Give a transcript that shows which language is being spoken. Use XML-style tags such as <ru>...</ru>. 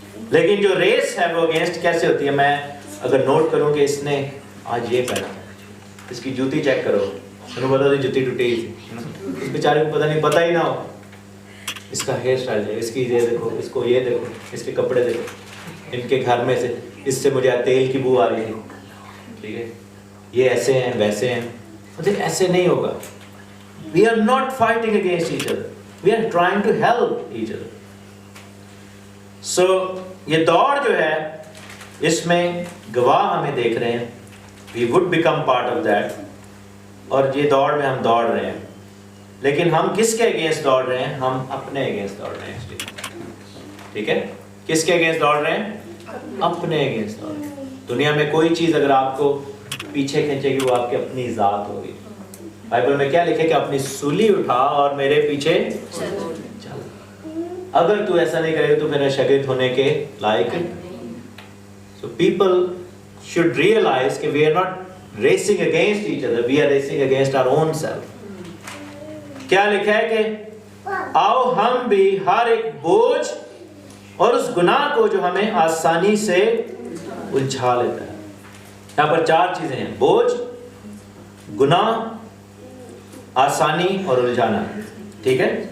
<ur>لیکن جو ریس ہے وہ اگینسٹ کیسے ہوتی ہے؟ میں اگر نوٹ کروں کہ اس نے آج یہ پہنا, اس کی جوتی چیک کرو, انہوں نے بتا دی جوتی ٹوٹی تھی, اس بیچارے کو پتہ ہی نہ ہو. اس کا ہیئر اسٹائل ہے, اس کی یہ دیکھو, اس کو یہ دیکھو, اس کے کپڑے دیکھو, ان کے گھر میں سے اس سے مجھے تیل کی بو آ رہی ہے. ٹھیک ہے, یہ ایسے ہیں ویسے ہیں. مطلب ایسے نہیں ہوگا.</ur> <en>We are not fighting against each other. We are trying to help each other.</en> <ur>So یہ دوڑ جو ہے اس میں گواہ ہمیں دیکھ رہے ہیں.</ur> <en>We would become part of that.</en> <ur>اور یہ دوڑ میں ہم دوڑ رہے ہیں. لیکن ہم کس کے اگینسٹ دوڑ رہے ہیں؟ ہم اپنے اگینسٹ دوڑ رہے ہیں. ٹھیک ہے, کس کے اگینسٹ دوڑ رہے ہیں؟ اپنے اگینسٹ دوڑ رہے ہیں. دنیا میں کوئی چیز اگر آپ کو پیچھے کھینچے گی وہ آپ کی اپنی ذات ہوگی. بائبل میں کیا لکھے کہ اپنی سولی اٹھا اور میرے پیچھے چل. اگر تو ایسا نہیں کرے تو میرا شاگرد ہونے کے لائق.</ur> <en>So people should realize کہ we are not racing against each other, we are racing against our own self.</en> <ur>کیا لکھا ہے کہ آؤ ہم بھی ہر ایک بوجھ اور اس گناہ کو جو ہمیں آسانی سے الجھا لیتا ہے. یہاں پر 4 چیزیں ہیں: بوجھ، گناہ، آسانی اور الجھانا. ٹھیک ہے.</ur>